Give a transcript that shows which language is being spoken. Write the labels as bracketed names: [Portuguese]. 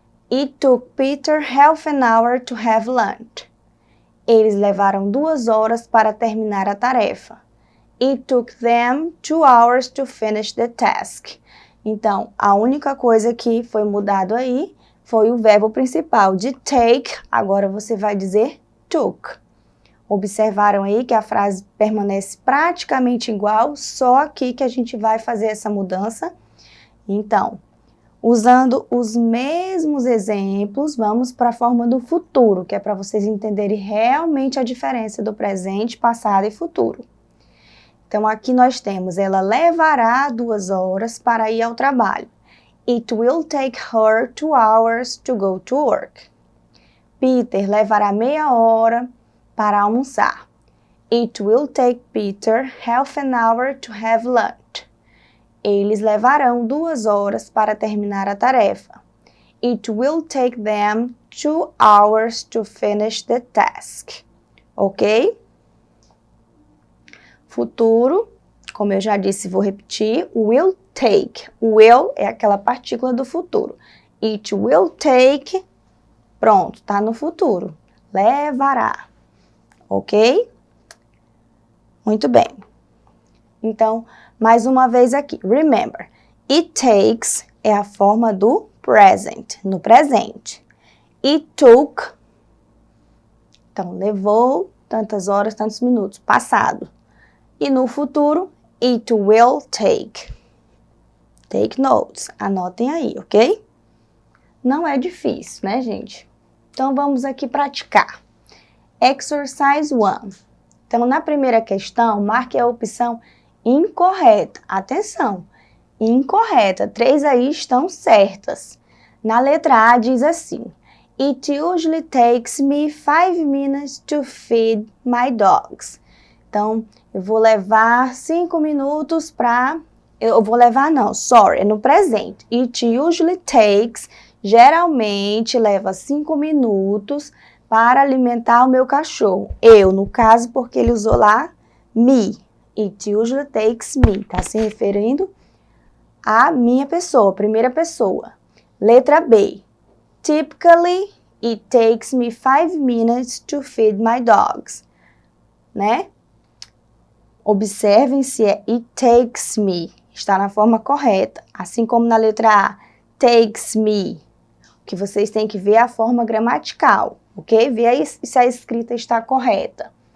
[English] It took Peter half an hour to have lunch. [Portuguese] Eles levaram 2 horas para terminar a tarefa. [English] It took them 2 hours to finish the task. [Portuguese] Então, a única coisa que foi mudado aí foi o verbo principal de take, agora você vai dizer took. Observaram aí que a frase permanece praticamente igual, só aqui que a gente vai fazer essa mudança. Então, usando os mesmos exemplos, vamos para a forma do futuro, que é para vocês entenderem realmente a diferença do presente, passado e futuro. Então, aqui nós temos, ela levará 2 horas para ir ao trabalho. [English] It will take her 2 hours to go to work. [Portuguese] Peter levará meia hora para almoçar. [English] It will take Peter half an hour to have lunch. [Portuguese] Eles levarão 2 horas para terminar a tarefa. [English] It will take them 2 hours to finish the task. [Portuguese] Ok? Futuro, como eu já disse, vou repetir, [English] will take. [Portuguese] Will é aquela partícula do futuro. [English] It will take, [Portuguese] pronto, tá no futuro. Levará. Ok? Muito bem. Então, mais uma vez aqui. [English] Remember, it takes [Portuguese] é a forma do present, no presente. [English] It took, [Portuguese] então, levou tantas horas, tantos minutos, passado. E no futuro, [English] it will take. Take notes. [Portuguese] Anotem aí, ok? Não é difícil, né, gente? Então, vamos aqui praticar. [English] Exercise 1. [Portuguese] Então, na primeira questão, marque a opção incorreta. Atenção, incorreta. 3 aí estão certas. Na letra A diz assim: [English] It usually takes me 5 minutes to feed my dogs. [Portuguese] Então, eu vou levar 5 minutos para... é no presente. [English] It usually takes, [Portuguese] geralmente leva 5 minutos para alimentar o meu cachorro. Eu, no caso, porque ele usou lá me. [English] It usually takes me. [Portuguese] Está se referindo à minha pessoa, primeira pessoa. Letra B. [English] Typically, it takes me 5 minutes to feed my dogs. [Portuguese] Né? Observem se é [English] it takes me. [Portuguese] Está na forma correta. Assim como na letra A, [English] takes me. [Portuguese] O que vocês têm que ver é a forma gramatical, ok? Vê aí se a escrita está correta.